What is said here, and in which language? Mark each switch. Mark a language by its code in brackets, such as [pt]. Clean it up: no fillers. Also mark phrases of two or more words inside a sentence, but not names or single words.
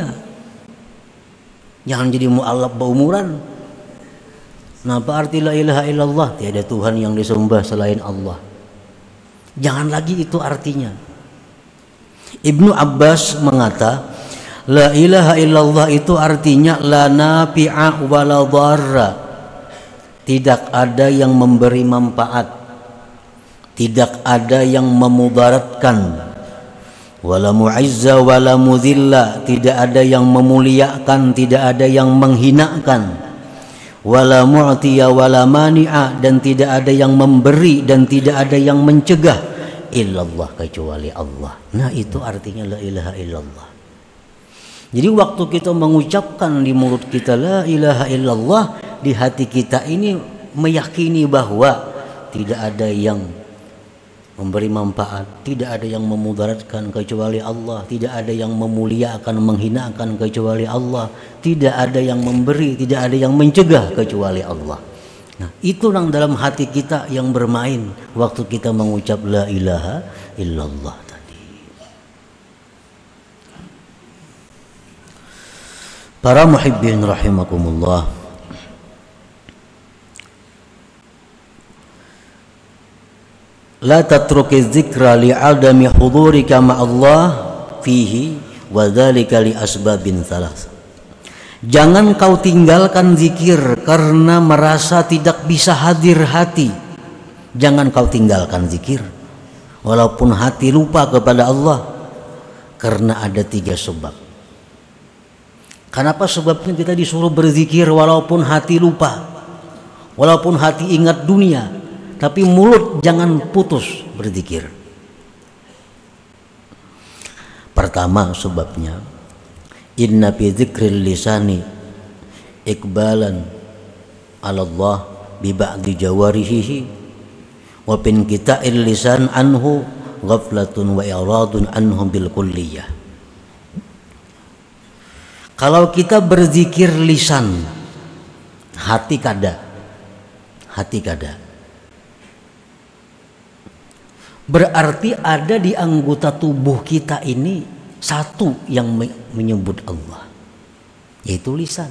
[id] Jangan jadi mu'allaf berumuran. Nah, apa arti [ar] لا إله إلا الله? [id] Tiada Tuhan yang disembah selain Allah. Jangan lagi itu artinya. Ibnu Abbas mengata, [ar] لا إله إلا الله [id] itu artinya [ar] لا نافع ولا ضار. [id] Tidak ada yang memberi manfaat, tidak ada yang memudaratkan. [ar] ولا معز ولا مذل, [id] tidak ada yang memuliakan, tidak ada yang menghinakan. [ar] ولا معطي ولا مانع, [id] dan tidak ada yang memberi dan tidak ada yang mencegah illallah, kecuali Allah. Nah, itu artinya [ar] لا إله إلا الله. [id] Jadi waktu kita mengucapkan di mulut kita [ar] لا إله إلا الله, [id] di hati kita ini meyakini bahwa tidak ada yang memberi manfaat, tidak ada yang memudaratkan kecuali Allah, tidak ada yang memuliakan, menghinakan kecuali Allah, tidak ada yang memberi, tidak ada yang mencegah kecuali Allah. Nah, itu yang dalam hati kita yang bermain waktu kita mengucap [ar] لا إله إلا الله [id] tadi. [ar] Para محبين رحمكم الله لا تترك الذكر لعدم حضورك مع الله فيه وذلك لأسباب ثلاث. [id] Jangan kau tinggalkan zikir karena merasa tidak bisa hadir hati. Jangan kau tinggalkan zikir walaupun hati lupa kepada Allah, karena ada 3 sebab. Kenapa sebabnya kita disuruh berzikir walaupun hati lupa, walaupun hati ingat dunia, tapi mulut jangan putus berzikir? Pertama sebabnya, [ar] إن في ذكر اللسان إقبالا على الله ببعض جوارحه وفي انقطاع اللسان عنه غفلة وإعراضا عنه بالكلية. [id] Kalau kita berzikir lisan, hati kada, berarti ada di anggota tubuh kita ini satu yang menyebut Allah, yaitu lisan.